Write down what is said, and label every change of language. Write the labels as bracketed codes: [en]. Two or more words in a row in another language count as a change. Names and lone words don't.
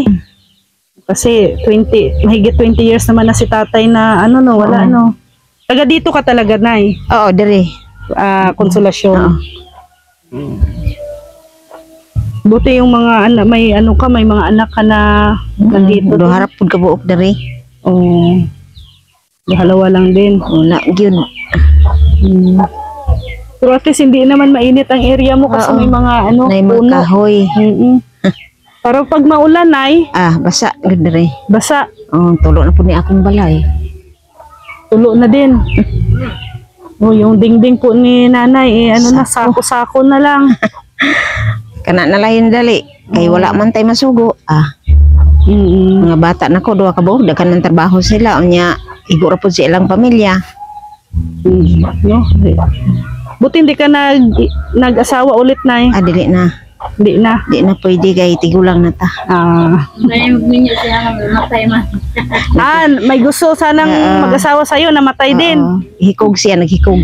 [tl] Kasi mahigit 20 years naman na si tatay na wala. Taga dito ka talaga, Nay. [ceb] Oo, diri. Konsolasyon. Oo. [tl] Buti yung mga anak, may mga anak ka na nandito. [ceb] Do harap pud ka buok diri. Oh. Halawa lang din. Wala gyud. [tl] Pero at least hindi naman mainit ang area mo kasi Oo. may mga Nay mga puno. kahoy. Pero pag maulan, Nay, [ceb] Basa gyud diri. basa. Oh, tulo na pud ni akong balay. [tl] Tulo na din. Oh, yung dingding po ni Nanay, sako-sako na lang. [ceb] Kana na lain dali. Kay wala man tay masugo. Mga bata na ko, duha ka buok, daghan ng trabaho sila. Unya, igo ra pud sa ilang pamilya. No? [tl] Buti hindi ka nag-asawa ulit, Nay. [ceb] Dili na. [tl] Hindi na. [ceb] Di na pwede kay tigulang na ta. May magminyo siya nga matay man. [tl] May gusto sanang mag-asawa sa'yo, namatay din. [ceb] Oo. Hikog siya, naghikog.